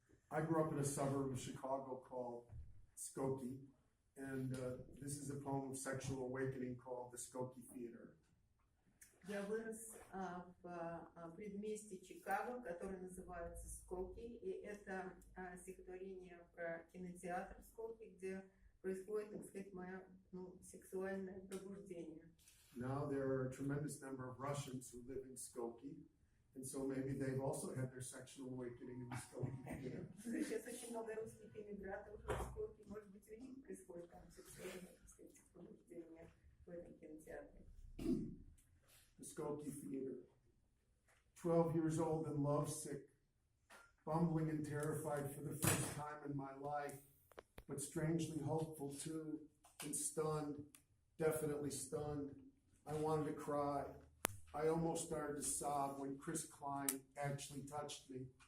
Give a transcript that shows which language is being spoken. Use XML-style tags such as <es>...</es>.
<en>I grew up in a suburb of Chicago called Skokie, and this is a poem of sexual awakening called The Skokie Theater.</en> <ru>Я вырос в предместе Чикаго, которое называется Скоки, и это стихотворение про кинотеатр Скоки, где происходит, так сказать, мое сексуальное пробуждение.</ru> <en>Now there are a tremendous number of Russians who live in Skokie, and so maybe they've also had their sexual awakening in the Skokie theater.</en> <ru>Сейчас очень много русских иммигрантов в Скоки, может быть, у них происходит там сексуальное, так сказать, пробуждение в этом кинотеатре.</ru> <en>The Skokie Theater. 12 years old and lovesick, bumbling and terrified for the first time in my life, but strangely hopeful too, and stunned, definitely stunned. I wanted to cry. I almost started to sob when Chris Klein actually touched me.</en>